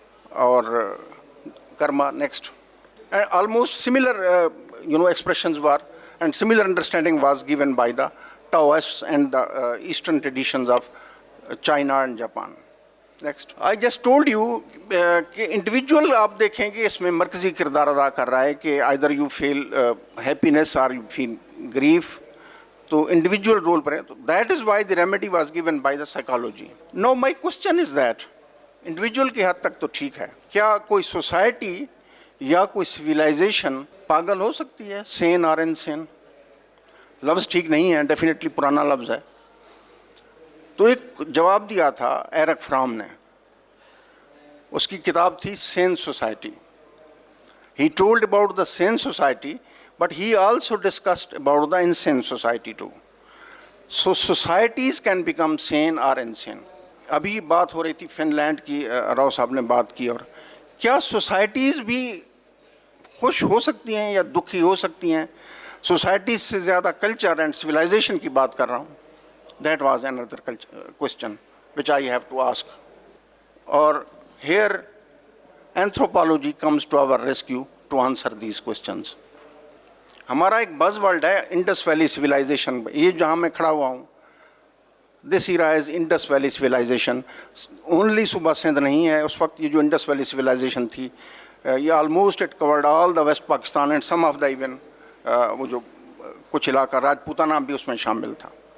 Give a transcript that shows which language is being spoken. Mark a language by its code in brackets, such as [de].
[en] اور karma. Next. Almost similar expressions were and similar understanding was given by the Taoists and the eastern traditions of China and Japan. Next. I just told you [ur] کہ individual آپ دیکھیں گے اس میں مرکزی کردار ادا کر رہا ہے کہ [en] either you feel happiness or you feel grief, [ur] تو انڈیویجول رول پر ہے. [en] So that is why the remedy was given by the psychology. Now my question is that [ur] individual کی حد تک تو ٹھیک ہے, کیا کوئی سوسائٹی یا کوئی سویلائزیشن پاگل ہو سکتی ہے, سین اور انسین؟ لفظ ٹھیک نہیں ہے, ڈیفینیٹلی پرانا لفظ ہے. تو ایک جواب دیا تھا ایرک فرام نے, اس کی کتاب تھی سین society. [en] He told about the seen society but he also discussed about the unseen society too. So societies can become seen or unseen. [ur] ابھی بات ہو رہی تھی فن لینڈ کی, راؤ صاحب نے بات کی, اور کیا سوسائٹیز بھی خوش ہو سکتی ہیں یا دکھی ہو سکتی ہیں؟ سوسائٹیز سے زیادہ [en] culture and civilization [ur] کی بات کر رہا ہوں. [en] That was another question which I have to ask. Or here anthropology comes to our rescue to answer these questions. [ur] ہمارا ایک بز ورڈ ہے انڈس ویلی سویلائزیشن. یہ جہاں میں کھڑا ہوا ہوں, [en] This era is Indus valley civilization. [ur] اونلی صوبہ سندھ نہیں ہے, اس وقت یہ جو انڈس ویلی سویلائزیشن تھی یہ [en] almost it covered all the west Pakistan and some of the even [ur] وہ جو کچھ علاقہ راجپوتانہ بھی اس میں شامل تھا.